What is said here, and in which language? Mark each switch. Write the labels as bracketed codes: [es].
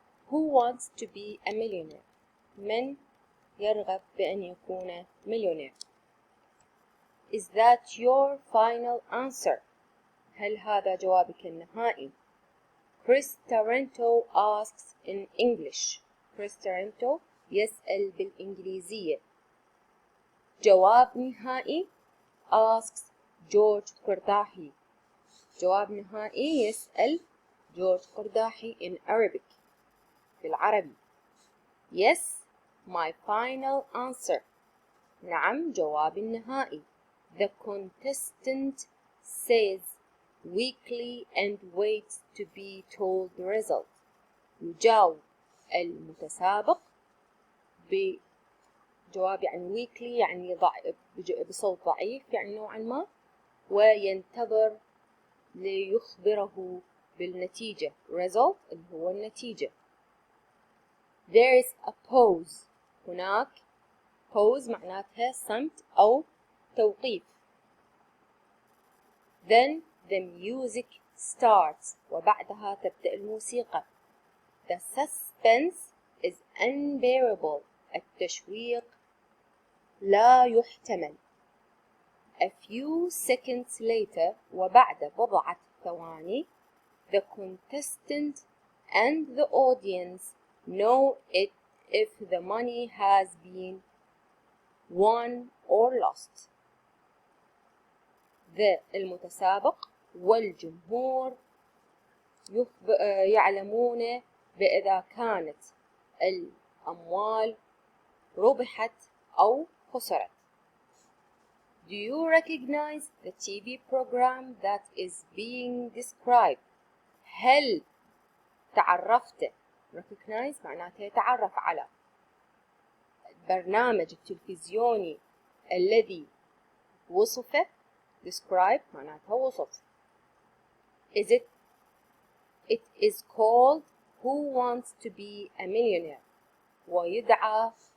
[en] who wants to be a millionaire؟ [ar] من يرغب بأن يكون مليونير؟ [en] is that your final answer؟ [ar] هل هذا جوابك النهائي؟ [en] Chris Tarento asks in English. [ar] Chris Tarento يسأل بالإنجليزية. جواب نهائي [en] asks [ar] جورج قرداحي. جواب نهائي يسأل جورج قرداحي [en] in Arabic [ar] بالعربي. [en] Yes, my final answer. [ar] نعم جوابي النهائي. [en] The contestant says weakly and waits to be told the result. [ar] يجاوب المتسابق بجواب يعني weakly يعني بصوت ضعيف يعني نوعا ما، وينتظر ليخبره بالنتيجة. result اللي هو النتيجة. [en] There is a pause. [ar] هناك pause معناتها صمت أو توقيف. [en] Then the music starts. [ar] وبعدها تبدأ الموسيقى. [en] The suspense is unbearable. [ar] التشويق لا يحتمل. [en] A few seconds later [ar] وبعد بضعة ثواني [en] the contestant and the audience know it if the money has been won or lost. [ar] المتسابق والجمهور يعلمون بإذا كانت الأموال ربحت أو خسرت. [en] Do you recognize the TV program that is being described؟ [ar] هل تعرفت؟ [en] recognize [ar] معناته يتعرف على البرنامج التلفزيوني الذي وصفه. describe معناتها وصف. [en] It is called Who Wants to Be a Millionaire [ar] ويدعى